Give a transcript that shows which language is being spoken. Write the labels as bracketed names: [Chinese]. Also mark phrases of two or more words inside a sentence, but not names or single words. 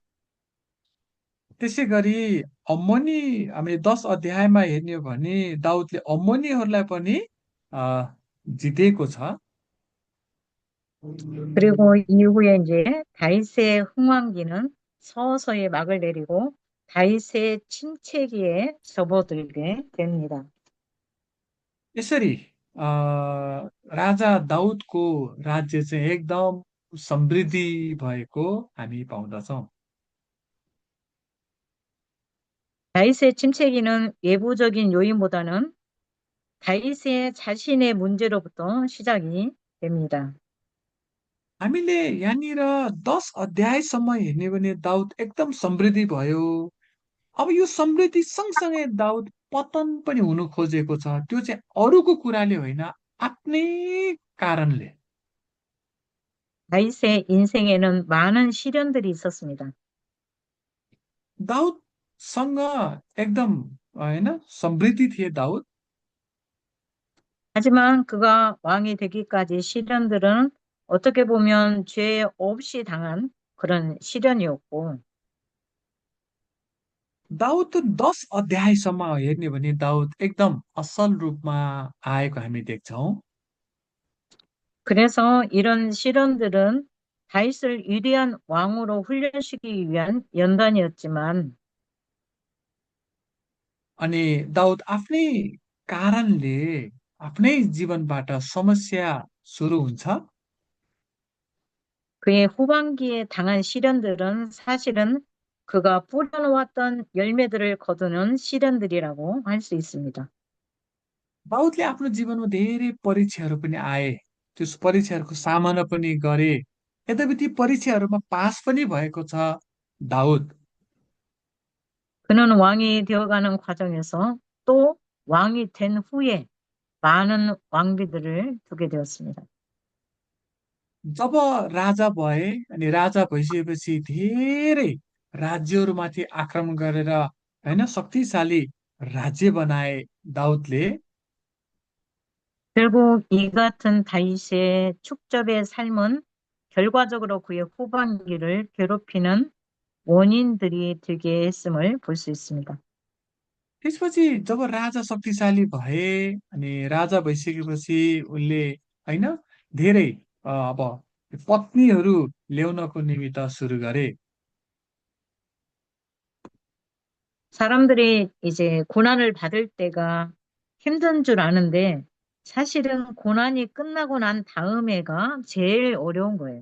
[Nepali] त्यसै गरी अम्मोनी, हामीले 10 अध्यायमा हेर्ने हो भने दाउदले अम्मोनीहरूलाई पनि अ, जितेको छ। [Korean] 그리고 이후에 이제 다윗의 흥왕기는 서서히 막을 내리고 다윗의 침체기에 접어들게 됩니다. [Nepali] यसरी अ, राजा दाउदको राज्य चाहिँ एकदम समृद्धि भएको हामी पाउँदछौँ। [Korean] 다윗의 침체기는 외부적인 요인보다는 다윗의 자신의 문제로부터 시작이 됩니다. [Nepali] हामीले यहाँनिर 10 अध्यायसम्म हेर्ने हो भने दाउद एकदम समृद्धि भयो। अब यो समृद्धि सँगसँगै दाउद पतन पनि हुनु खोजेको छ। त्यो चाहिँ अरूको कुराले होइन, आफ्नै कारणले। [Korean] 다윗의 인생에는 많은 시련들이 있었습니다. [Nepali] दाउदसँग एकदम होइन समृद्धि थिए दाउद। [Korean] 하지만 그가 왕이 되기까지 시련들은 어떻게 보면 죄 없이 당한 그런 시련이었고 [Nepali] दाउद 10 अध्यायसम्म हेर्ने हो भने दाउद एकदम असल रूपमा आएको हामी देख्छौँ। [Korean] 그래서 이런 시련들은 다윗을 위대한 왕으로 훈련시키기 위한 연단이었지만 [Nepali] अनि दाउद आफ्नै कारणले आफ्नै जीवनबाट समस्या सुरु हुन्छ। [Korean] 그의 후반기에 당한 시련들은 사실은 그가 뿌려놓았던 열매들을 거두는 시련들이라고 할 수 있습니다. [Nepali] दाउदले आफ्नो जीवनमा धेरै परीक्षाहरू पनि आए। त्यो परीक्षाहरूको सामना पनि गरे। यद्यपि ती परीक्षाहरूमा पास पनि भएको छ दाउद। [Korean] 그는 왕이 되어가는 과정에서 또 왕이 된 후에 많은 왕비들을 두게 되었습니다. [Nepali] जब राजा भए अनि राजा भइसकेपछि धेरै राज्यहरूमाथि आक्रमण गरेर होइन शक्तिशाली राज्य बनाए दाउदले। [Korean] 결국 이 같은 다윗의 축적의 삶은 결과적으로 그의 후반기를 괴롭히는 원인들이 되게 했음을 볼 수 있습니다. [Nepali] त्यसपछि जब राजा शक्तिशाली भए अनि राजा भइसकेपछि उनले होइन धेरै अब पत्नीहरू ल्याउनको निमित्त सुरु गरे। [Korean] 사람들이 이제 고난을 받을 때가 힘든 줄 아는데 사실은 고난이 끝나고 난 다음에가 제일 어려운 거예요.